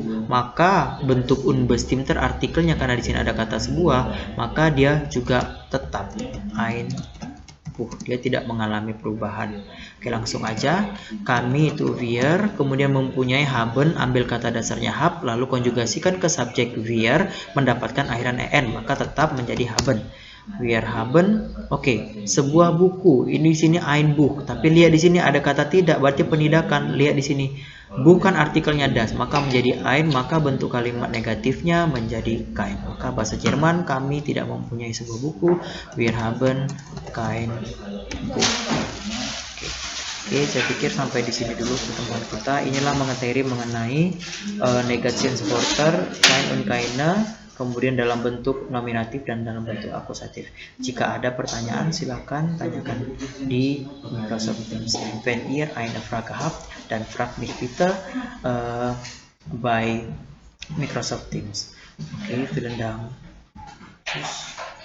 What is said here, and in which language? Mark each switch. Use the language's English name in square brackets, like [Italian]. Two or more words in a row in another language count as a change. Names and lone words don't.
[Indonesian] Maka bentuk unbestimmter artikelnya, karena di sini ada kata sebuah, maka dia juga tetap [German] ein Buch, [Indonesian] dia tidak mengalami perubahan. Oke, langsung aja. Kami itu wir, kemudian mempunyai haben, ambil kata dasarnya hab, lalu konjugasikan ke subjek wir, mendapatkan akhiran en, maka tetap menjadi haben. [German] Wir haben, [Indonesian] oke, sebuah buku. Ini di sini [German] ein Buch, [Indonesian] tapi lihat di sini ada kata tidak, berarti penidakan. Lihat di sini, bukan artikelnya das, maka menjadi ein, maka bentuk kalimat negatifnya menjadi kein. Maka bahasa Jerman, kami tidak mempunyai sebuah buku, [German] wir haben kein Buch. [Indonesian] Oke, saya pikir sampai di sini dulu pertemuan kita. Inilah materi mengenai Negationswörter, [German] kein und keine, [Indonesian] kemudian dalam bentuk nominatif dan dalam bentuk akusatif. Jika ada pertanyaan, silakan tanyakan di Microsoft Teams. [German] Wenn ihr eine Frage habt, dann fragt mich bitte bei Microsoft Teams. Okay, vielen Dank. Tschüss.